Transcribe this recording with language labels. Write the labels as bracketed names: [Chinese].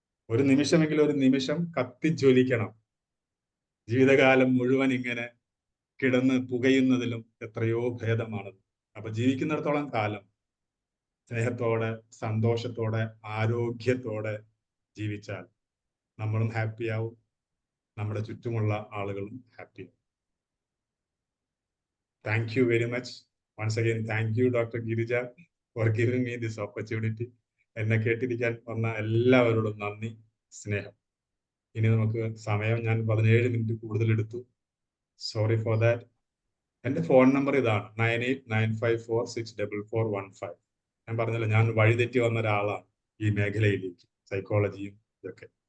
[Malayalam] ഒരു നിമിഷമെങ്കിൽ ഒരു നിമിഷം കത്തിജ്വലിക്കണം. ജീവിതകാലം മുഴുവൻ ഇങ്ങനെ കിടന്ന് പുകയുന്നതിലും എത്രയോ ഭേദമാണത്. അപ്പൊ ജീവിക്കുന്നിടത്തോളം കാലം സ്നേഹത്തോടെ, സന്തോഷത്തോടെ, ആരോഗ്യത്തോടെ ജീവിച്ചാൽ നമ്മളും ഹാപ്പിയാവും, നമ്മുടെ ചുറ്റുമുള്ള ആളുകളും ഹാപ്പിയാവും. [English] Thank you very much. Once again, thank you, Dr. Girija, for giving me this opportunity. [Malayalam] എന്നെ കേട്ടിരിക്കാൻ വന്ന എല്ലാവരോടും നന്ദി, സ്നേഹം. ഇനി നമുക്ക് സമയം ഞാൻ 17 മിനിറ്റ് കൂടുതൽ എടുത്തു. [English] Sorry for that. [Malayalam] എന്റെ ഫോൺ നമ്പർ ഇതാണ് 9895464415. ഞാൻ പറഞ്ഞല്ലോ, ഞാൻ വഴിതെറ്റി വന്ന ഒരാളാണ് ഈ മേഖലയിലേക്ക്, സൈക്കോളജിയും ഇതൊക്കെ.